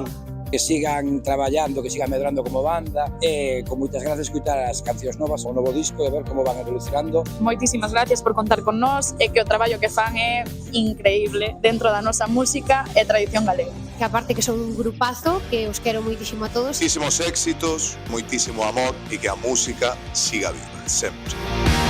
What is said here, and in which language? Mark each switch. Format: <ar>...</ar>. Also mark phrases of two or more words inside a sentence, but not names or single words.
<gl>Que sigan traballando, que sigan medrando como banda e con moitas grazas escutar as cancións novas, o novo disco e ver como van evolucionando. Moitísimas gracias por contar con nós e que o traballo que fan é increíble dentro da nosa música e tradición galega. Que aparte que son un grupazo, que os quero moitísimo a todos.</gl> <es>Muchísimos éxitos, muchísimo amor y que</es> <gl>a música siga viva, sempre.</gl>